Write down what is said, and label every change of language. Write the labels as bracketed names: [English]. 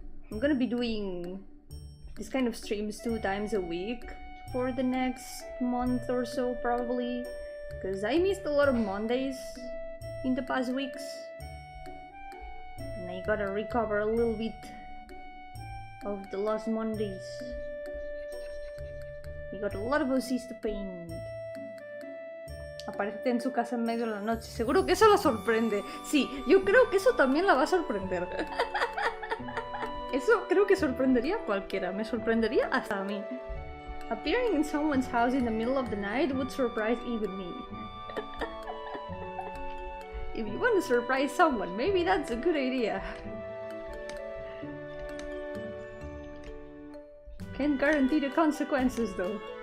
[English] I'm gonna be doing this kind of streams 2 times a week for the next month or so, probably. Because I missed a lot of Mondays in the past weeks. And I gotta recover a little bit of the lost Mondays. We got a lot of OCs to paint. [Spanish] Aparece en su casa en medio de la noche. Seguro que eso la sorprende. Sí, yo creo que eso también la va a sorprender. Eso creo que sorprendería a cualquiera. Me sorprendería hasta a mí. [English] Appearing in someone's house in the middle of the night would surprise even me. If you want to surprise someone, maybe that's a good idea. Can't guarantee the consequences though.